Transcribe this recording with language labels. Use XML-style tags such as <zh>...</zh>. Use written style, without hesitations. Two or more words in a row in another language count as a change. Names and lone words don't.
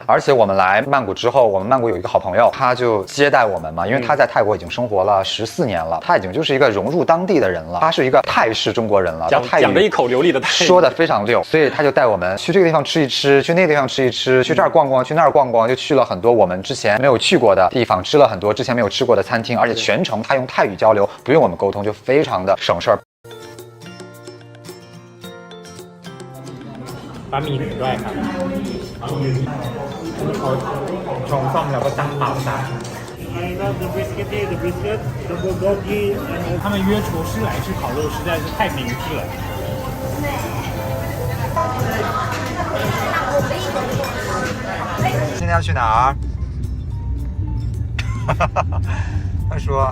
<zh>而且我们来曼谷之后，我们曼谷有一个好朋友，他就接待我们嘛，因为他在泰国已经生活了14年了，他已经就是一个融入当地的人了，他是一个泰式中国人了，讲着一口流利的泰语，说的非常溜，所以他就带我们去这个地方吃一吃，去那个地方吃一吃，去这儿逛逛，去那儿逛逛，就去了很多我们之前没有去过的地方，吃了很多之前没有吃过的餐厅，而且全程他用泰语交流，不用我们沟通，就非常的省事儿。</zh> <th>บะหมี่หนึ่งด้วยครับเขาชงส้มแล้วก็ตั้งเป่าซะ</th> <zh>他们约厨师来吃烤肉实在是太明智了。现在要去哪儿？他说</zh>